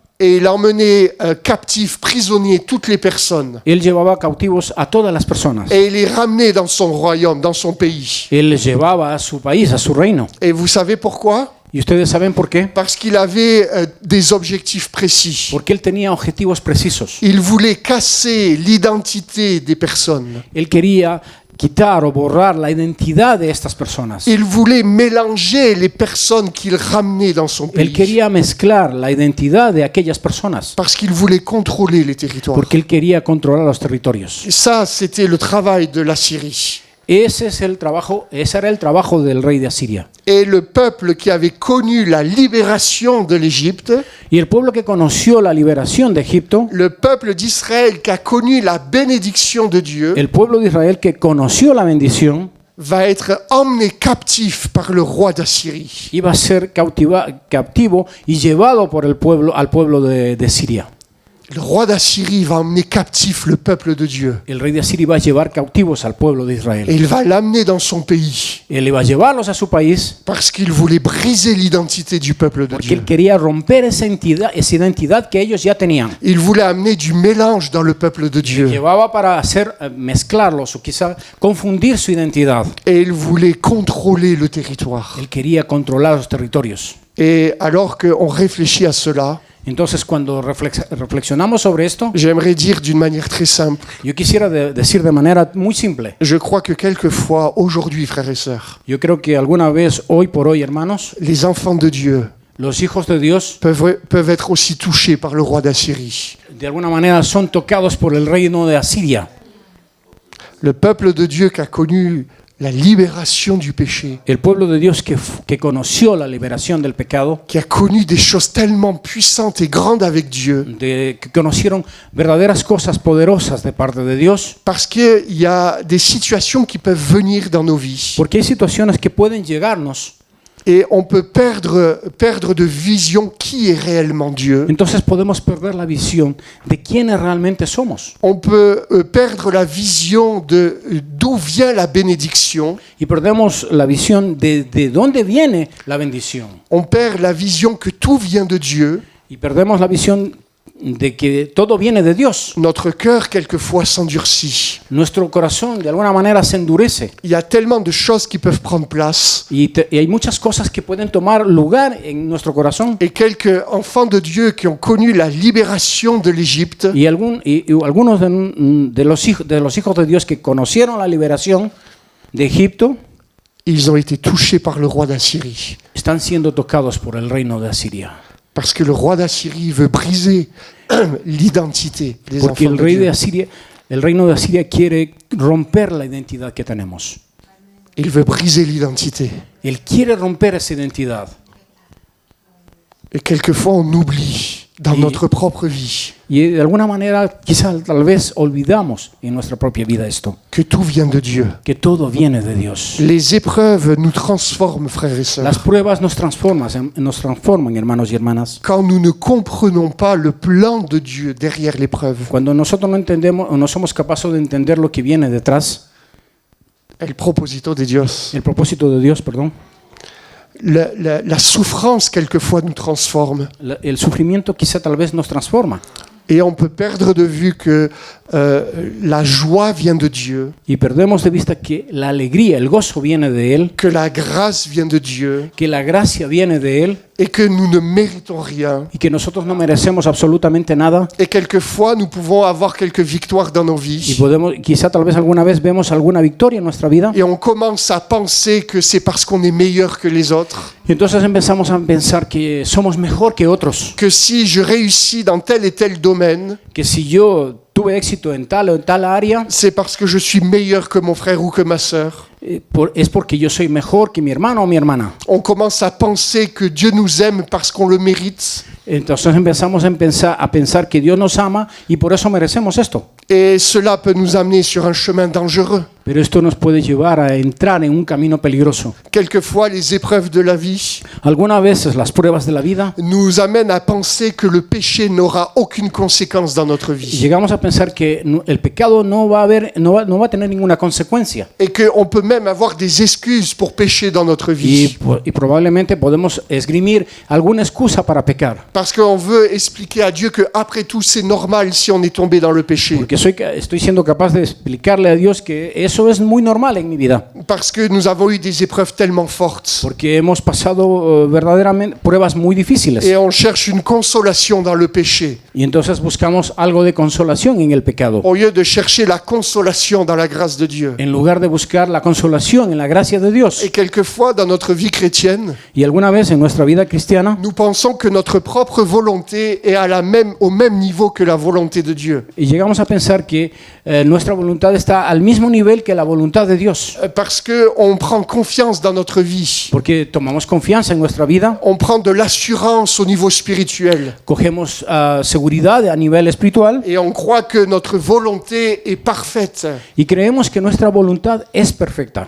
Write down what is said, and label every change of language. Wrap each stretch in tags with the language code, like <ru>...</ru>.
<fr>et il emmenait captifs, prisonniers, toutes les personnes.</fr> <es>él llevaba cautivos a todas las personas.</es> <fr>Et il les ramenait dans son royaume, dans son pays.</fr> <es>Él les llevaba a su país, a su reino.</es> <fr>Et vous savez pourquoi?</fr> <es>¿Y ustedes saben por qué?</es> <fr>Parce qu'il avait des objectifs précis.</fr> <es>Porque él tenía objetivos precisos.</es> <fr>Il voulait casser l'identité des personnes.</fr> <es>Él quería quitar o borrar la identidad de estas personas.</es> <fr>Il voulait mélanger les personnes qu'il ramenait dans son</fr> <es>Él</es> <fr>pays.</fr> <es>quería mezclar la identidad de aquellas personas</es> <fr>Parce qu'il voulait contrôler les territoires.</fr> <es>porque él quería controlar los territorios.</es> <fr>Et ça, c'était le travail de l'Assyrie.</fr> <es>Ese era el trabajo del rey de Asiria.</es> <fr>Et le peuple qui avait connu la libération de l'Égypte,</fr> <es>Y el pueblo que conoció la liberación de Egipto,</es> <fr>le peuple d'Israël qui a connu la bénédiction de Dieu,</fr> <es>el pueblo de Israel que conoció la bendición,</es> <fr>va être emmené captif par le roi d'Assyrie.</fr> <es>iba a ser captivo y llevado por el pueblo al pueblo de Siria.</es> <fr>Le roi d'Assyrie va emmener captif le peuple de Dieu.</fr> <es>El rey de Asiria iba a llevar cautivos al pueblo de Israel.</es> <fr>Et il va l'amener dans son pays</fr> <es>Él iba a llevarlos a su país</es> <fr>parce qu'il voulait briser l'identité du peuple de</fr> <es>porque</es> <fr>Dieu.</fr> <es>él quería romper esa identidad que ellos ya tenían.</es> <fr>Il voulait amener du mélange dans le peuple de Dieu.</fr> <es>Llevaba para hacer mezclarlos o quizá confundir su identidad.</es> <fr>Et il voulait contrôler le territoire.</fr> <es>Él quería controlar los territorios.</es> <fr>Et alors qu'on réfléchit à cela,</fr> <es>Entonces, cuando reflexionamos sobre esto,</es> <fr>j'aimerais dire d'une manière très simple,</fr> <es>yo quisiera decir de manera muy simple.</es> <fr>je crois que quelquefois, aujourd'hui, frères et sœurs,</fr> <es>Yo creo que alguna vez, hoy por hoy, hermanos,</es> <fr>les enfants de Dieu</fr> <es>los hijos de Dios</es> <fr>peuvent être aussi touchés par le roi d'Assyrie.</fr> <es>de alguna manera son tocados por el reino de Asiria.</es> <fr>Le peuple de Dieu qui a connu la libération du péché,</fr> <es>El pueblo de Dios que conoció la liberación del pecado,</es> <fr>qui a connu des choses tellement puissantes et grandes avec Dieu,</fr> <es>que conocieron verdaderas cosas poderosas de parte de Dios,</es> <fr>parce qu'il y a des situations qui peuvent venir dans nos vies.</fr> <es>porque hay situaciones que pueden llegarnos,</es> <fr>Et on peut perdre de vision qui est réellement Dieu.</fr> <es>entonces podemos perder la visión de quiénes realmente somos</es> <fr>On peut perdre la vision de d'où vient la bénédiction.</fr> <es>y perdemos la visión de dónde viene la bendición</es> <fr>On perd la vision que tout vient de Dieu.</fr> <es>y perdemos la visión de que todo viene de Dios.</es> <fr>Notre cœur, quelquefois, s'endurcit.</fr> <es>Nuestro corazón de alguna manera se endurece</es> <fr>Il y a tellement de choses qui peuvent prendre place.</fr> <es>y hay muchas cosas que pueden tomar lugar en nuestro corazón.</es> <fr>Et quelques enfants de Dieu qui ont connu la libération de l'Égypte</fr> <es>Y algunos de los hijos de Dios que conocieron la liberación de Egipto</es> <fr>ils ont été touchés par le roi d'Assyrie.</fr> <es>están siendo tocados por el reino de Asiria.</es> <fr>Parce que le roi d'Assyrie veut briser l'identité des</fr> <es>Porque</es> <fr>enfants de Dieu.</fr> <es>el reino de Asiria quiere romper la identidad que tenemos.</es> <fr>Il veut briser l'identité.</fr> <es>Él quiere romper esa identidad.</es> <fr>Et quelquefois, on oublie dans notre propre vie</fr> <es>Y de alguna manera, quizás tal vez olvidamos en nuestra propia vida esto,</es> <fr>que tout vient de Dieu.</fr> <es>que todo viene de Dios.</es> <fr>Les épreuves nous transforment, frères et sœurs.</fr> <es>Las pruebas nos transforman, hermanos y hermanas.</es> <fr>Quand nous ne comprenons pas le plan de Dieu derrière l'épreuve,</fr> <es>Cuando nosotros no entendemos o no somos capaces de entender lo que viene detrás, el propósito de Dios, el propósito de Dios, perdón,</es> <fr>la souffrance quelquefois nous transforme.</fr> <es>el sufrimiento quizá tal vez nos transforma.</es> <fr>Et on peut perdre de vue que la joie vient de Dieu,</fr> <es>Y perdemos de vista que la alegría, el gozo viene de Él,</es> <fr>que la grâce vient de Dieu</fr> <es>que la gracia viene de Él</es> <fr>et que nous ne méritons rien.</fr> <es>y que nosotros no merecemos absolutamente nada.</es> <fr>Et quelquefois, nous pouvons avoir quelques victoires dans nos</fr> <es>Y</es> <fr>vies.</fr> <es>quizá tal vez alguna vez vemos alguna victoria en nuestra vida.</es> <fr>Et on commence à penser que c'est parce qu'on est meilleur que les autres,</fr> <es>Y entonces empezamos a pensar que somos mejor que otros,</es> <fr>que si je réussis dans tel et tel domaine,</fr> <es>que si yo tuve éxito en tal o en tal área,</es> <fr>c'est parce que je suis meilleur que mon frère ou que ma sœur.</fr> <es>es porque yo soy mejor que mi hermano o mi hermana.</es> <fr>On commence à penser que Dieu nous aime parce qu'on le mérite.</fr> <es>Entonces empezamos a pensar que Dios nos ama y por eso merecemos esto.</es> <fr>Et cela peut nous amener sur un chemin dangereux.</fr> <es>Pero esto nos puede llevar a entrar en un camino peligroso.</es> <fr>Quelquefois, les épreuves de la vie</fr> <es>Algunas veces las pruebas de la vida</es> <fr>nous amènent à penser que le péché n'aura aucune conséquence dans notre vie.</fr> <es>llegamos a pensar que el pecado no va a tener ninguna consecuencia.</es> <fr>Et qu'on peut même avoir des excuses pour pécher dans notre vie.</fr> <es>Y probablemente podemos esgrimir alguna excusa para pecar.</es> <fr>Parce qu'on veut expliquer à Dieu qu'après tout, c'est normal si on est tombé dans le péché.</fr> <es>Porque estoy siendo capaz de explicarle a Dios que es eso es muy normal en mi vida,</es> <fr>parce que nous avons eu des épreuves tellement fortes.</fr> <es>porque hemos pasado verdaderamente pruebas muy difíciles.</es> <fr>Et on cherche une consolation dans le péché,</fr> <es>Y entonces buscamos algo de consolación en el pecado,</es> <fr>au lieu de chercher la consolation dans la grâce de Dieu.</fr> <es>en lugar de buscar la consolación en la gracia de Dios.</es> <fr>Et quelquefois, dans notre vie chrétienne,</fr> <es>Y alguna vez en nuestra vida cristiana</es> <fr>nous pensons que notre propre volonté est au même niveau que la volonté de Dieu.</fr> <es>y llegamos a pensar que nuestra voluntad está al mismo nivel que la voluntad de Dios,</es> <fr>Parce qu'on prend confiance dans notre vie.</fr> <es>porque tomamos confianza en nuestra vida,</es> <fr>On prend de l'assurance au niveau spirituel.</fr> <es>cogemos seguridad a nivel espiritual</es> <fr>Et on croit que notre volonté est parfaite.</fr> <es>y creemos que nuestra voluntad es perfecta.</es>